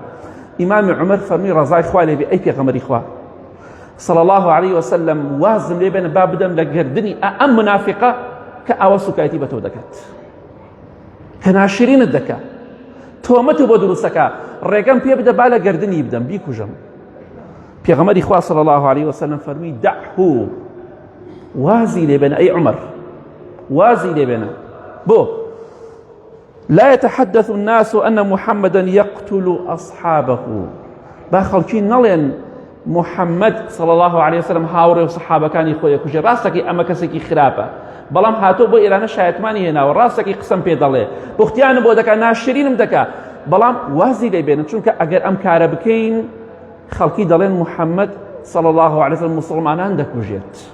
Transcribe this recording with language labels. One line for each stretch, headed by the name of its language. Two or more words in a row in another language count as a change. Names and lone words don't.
Central Kurdish: ئیمامی عومەر فەرمی ڕەزای خوا لێ بێ ئەی پێغەمبەری خوا
Arabic: صلی الله علیه وسلم
Central Kurdish: وازم لێ بێنە با بدەم لە گردنی ئەم منافقە کە ئاوە سوکایەتی بە تۆ دەکات، کە ناشرینت دەکات، تۆمەت بۆ دروستەکە، ڕێگەم پێ بدە با لە گردنی بدەم بیکوژم. پێغەمبەری خوا
Arabic: صلی الله علیه وسلم
Central Kurdish: فەرمی دعه، وازی لێ بێنە ئەی عومەر، وازی لێ بێنە.
Arabic: بۆ لا يتحدث الناس أن محمدا يقتل أصحابه،
Central Kurdish: با خەڵکی نەڵێن محەممەد
Arabic: صلی الله عليه وسلم
Central Kurdish: هاوڕێ و سەحابەکانی خۆی کوژێ. ڕاستەکی ئەمە کەسێکی خراپە، بەڵام هاتۆ بۆ ئێرانە شایەتمانی هێناوە، ڕاستەکی قسەم پێ دەڵێ، بوختیانم بۆ دەکات، ناشرینم دەکات، بەڵام وازی لێ بێنن، چونکە ئەگەر ئەم کارە بکەین خەڵکی دەڵێن محەممەد
Arabic: صلی الله عليه وسلم
Central Kurdish: مسلمانان دەکوژێت.